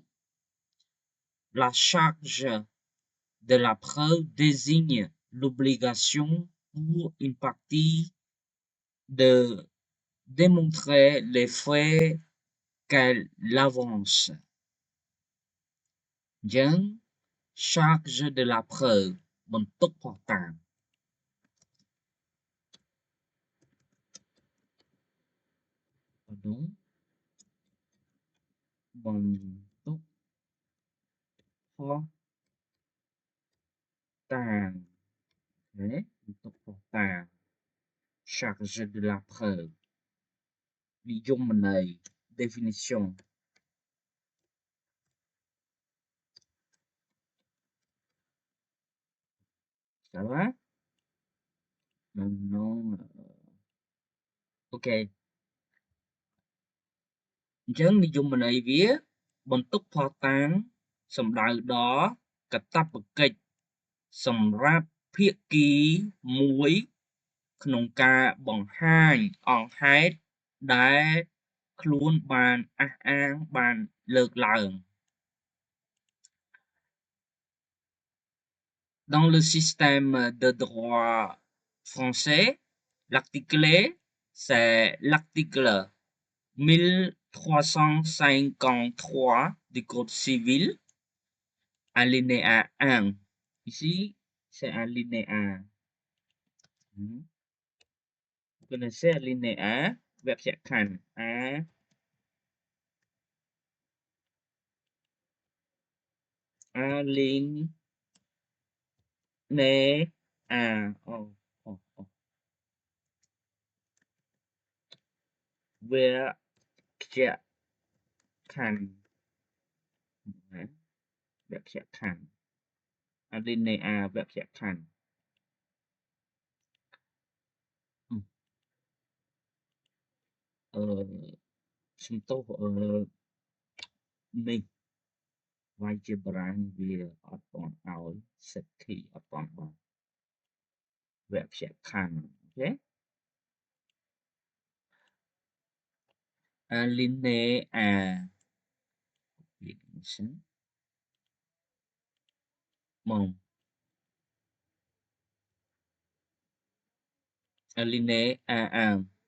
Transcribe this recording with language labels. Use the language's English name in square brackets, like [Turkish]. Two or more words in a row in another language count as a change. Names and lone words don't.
[French] La charge de la preuve désigne l'obligation pour une partie de démontrer les faits qu'elle avance. Bien, charge de la preuve [Khmer] បន្ទុកភស្តុតាង [French] Pardon. [Khmer] បន្ទុកភស្តុតាង [French] Ok, [Khmer] បន្ទុកភស្តុតាង [French] charge de la preuve និយមន័យ définition. Ça va? Maintenant, ok. [Khmer] អញ្ចឹងនិយមន័យវាបន្ទុកភស្តុតាងសំដៅដល់កាតព្វកិច្ចសម្រាប់ភាគីមួយក្នុងការបង្ហាញអង្គហេតុដែលខ្លួនបានអះអាងបានលើកឡើង [French] Dans le système de droit français, l'article c'est l'article 1353 du Code civil, alinéa 1. Ici, c'est alinéa. Vous connaissez alinéa, verbe លក្ខខណ្ឌ alinéa. Verbe លក្ខខណ្ឌ verbe លក្ខខណ្ឌ alinéa verbe លក្ខខណ្ឌ [Khmer] សំទោសនេះវាយជាបារាំងវាអត់ទាន់ឲ្យ [English] set key [Khmer] អត់ទាន់បាន verbe លក្ខខណ្ឌ អូខេ alinéa. [French] Bon. Alinéa 1.